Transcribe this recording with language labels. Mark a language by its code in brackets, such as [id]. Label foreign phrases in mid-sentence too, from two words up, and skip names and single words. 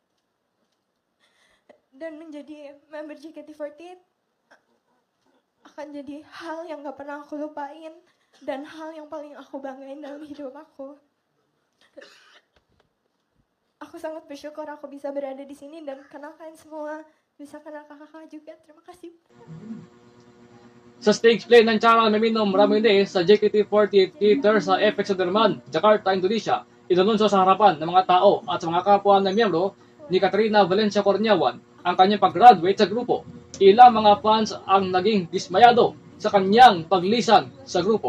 [id] Dan menjadi member JKT48 akan jadi hal yang gak pernah aku lupain dan hal yang paling aku banggain dalam hidup aku. Aku sangat bersyukur aku bisa berada di sini dan kenal kalian semua, bisa kenal kakak-kakak juga. Terima kasih. [tl] Sa stage play ng Charal Meminom Ramirez sa JKT48 Theater sa FX Sudirman, Jakarta, Indonesia, inanunsyo sa harapan ng mga tao at sa mga kapwa na miyembro ni Katrina Valencia Corneawan ang kanyang pag-graduate sa grupo. Ilang mga fans ang naging dismayado sa kanyang paglisan sa grupo.